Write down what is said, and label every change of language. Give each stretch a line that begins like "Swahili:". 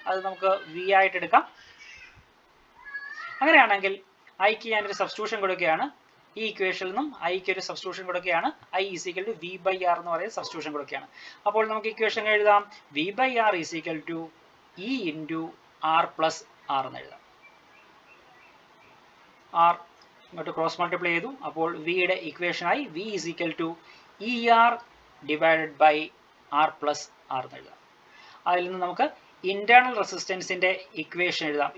Malayalam: അത് നമുക്ക് V ആയിട്ട് എടുക്കാം. അങ്ങനെയാണെങ്കിൽ ഐക്ക് ഞാനൊരു സബ്സ്റ്റിറ്റ്യൂഷൻ കൊടുക്കുകയാണ്. ഈ ഇക്വേഷനിൽ നിന്നും ഐക്ക് ഒരു സബ്സ്റ്റിറ്റ്യൂഷൻ കൊടുക്കുകയാണ്.
English: I is equal to V/R
Malayalam: എന്ന് പറയുന്ന സബ്സ്റ്റിറ്റ്യൂഷൻ കൊടുക്കുകയാണ്. അപ്പോൾ നമുക്ക് ഇക്വേഷൻ എഴുതാം.
English: V/R is equal to E into R plus R
Malayalam: എന്ന് എഴുതാം. R ഇങ്ങോട്ട് ക്രോസ് മൾട്ടിപ്ലൈ ചെയ്തു. അപ്പോൾ വിയുടെ ഇക്വേഷനായി
English: V is equal to ER divided by R plus R
Malayalam: എന്ന് എഴുതാം. അതിൽ നിന്ന് നമുക്ക് ഇന്റേണൽ റെസിസ്റ്റൻസിന്റെ ഇക്വേഷൻ എഴുതാം.